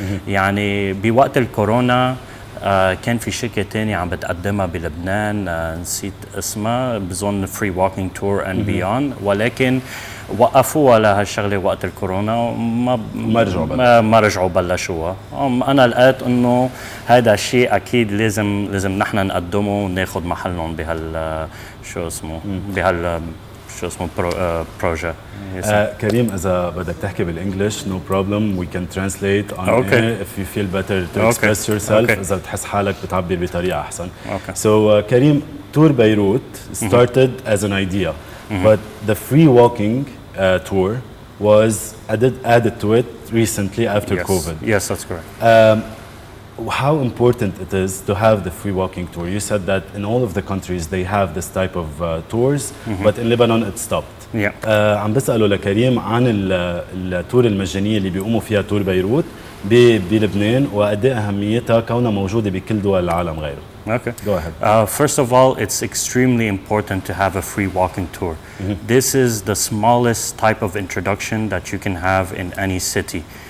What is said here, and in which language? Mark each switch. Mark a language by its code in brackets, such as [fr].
[ar] يعني بوقت الكورونا كان في شركة تانية عم بتقدمها بلبنان، نسيت اسمها، بظن فري ووكينج تور اند بيون، ولكن وقفوها لهالشغله وقت الكورونا وما ما رجعوا بلشوها. انا لقيت انه هذا الشيء اكيد لازم نحن نقدمه وناخذ محلهم بهال شو اسمه بروجي. [en] Karim [ar] اذا بدك تحكي بالانجلش [en] no problem, we can translate on air if you feel better to express yourself. [ar] اذا بتحس حالك بتعبر بطريقه احسن. [en] So Karim, tour Beirut started as an idea, but the free walking tour was added to it recently after COVID. Yes, that's correct. How important it is to have the free walking tour? You said that in all of the countries they have this type of tours, but in Lebanon it stopped. [ar] عم بسأله لكريم عن التور المجانية اللي بيقوموا فيها تور بيروت بلبنان، وقد ايه أهميتها كونها موجودة بكل دول العالم غيره. [en] Okay. Go ahead. First of all, it's extremely important to have a free walking tour. This is the smallest type of introduction that you can have in any city.